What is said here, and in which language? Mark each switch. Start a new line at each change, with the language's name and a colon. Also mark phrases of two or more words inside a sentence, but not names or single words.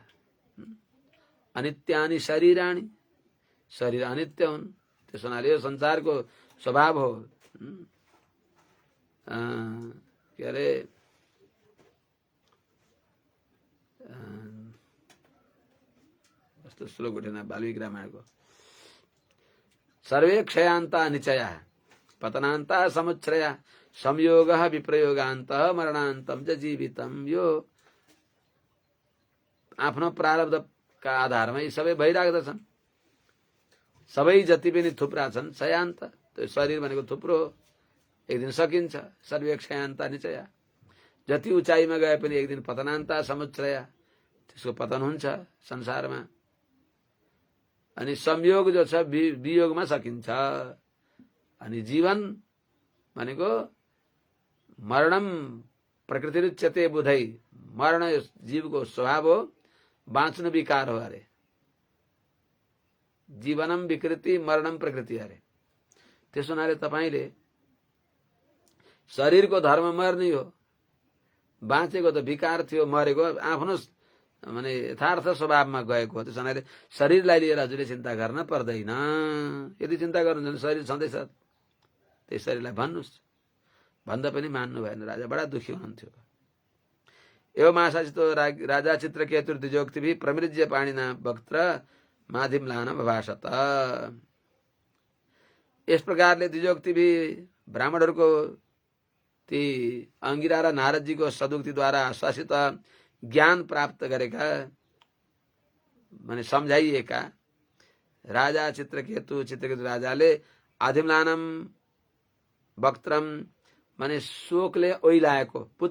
Sanskrit: अनित्यानि शरीराणि,
Nepali: शरीर अनित्य हुन्। त्यसो हुनाले यो संसारको स्वभाव हो। के अरे कस्तो श्लोक उठेन वाल्मीकि रामायणको,
Sanskrit: सर्वे क्षयान्ता निचया पतनान्ता समुच्छ्रया संयोगः विप्रयोगान्तः मरणान्तम च जीवितम।
Nepali: यो आफ्नो प्रारब्धका आधारमा यी सबै भइराख्दछन्। सबै जति पनि थुप्रा छन् क्षयान्त, त्यो शरीर भनेको थुप्रो हो, एक दिन सकिन्छ।
Sanskrit: सर्वे क्षयान्ता निचया,
Nepali: जति उचाइमा गए पनि एक दिन
Sanskrit: पतनान्ता समुच्छ्रया,
Nepali: त्यसको पतन हुन्छ संसारमा। अनि संयोग जो छ वियोगमा सकिन्छ। अनि जीवन भनेको
Sanskrit: मरणम प्रकृतिरुच्यते बुधै,
Nepali: मरण जीवको स्वभाव हो, बाँच्नु विकार हो अरे।
Sanskrit: जीवनम विकृति मरणम प्रकृति अरे।
Nepali: त्यसो हुनाले तपाईले शरीरको धर्म मर्ने हो, बाँचेको त विकार थियो, मरेको आफ्नो माने यथार्थ स्वभावमा गएको हो। त्यसो हुनाले शरीरलाई लिएर हजुरले चिन्ता गर्न पर्दैन। यदि चिन्ता गर्नुहुन्छ भने शरीर छँदैछ, त्यही शरीरलाई भन्नुहोस्। भन्दा पनि मान्नु भएन। राजा बडा दुखी हुनुहुन्थ्यो।
Sanskrit: एवं आशासितो राजा चित्रकेतुर द्विजोक्तिभिः प्रमृज्य पाणिना वक्त्र माधिम्लान भाषत।
Nepali: यस प्रकारले द्विजोक्तिभिः ब्राह्मणहरूको ती अंगिरा र नारदजीको सदुक्तिद्वारा आश्वासित ज्ञान प्राप्त गरेका माने सम्झाइएका राजा चित्रकेतु राजाले
Sanskrit: आधिम्लानम वक्त्रम
Nepali: माने शोकले ओइलाएको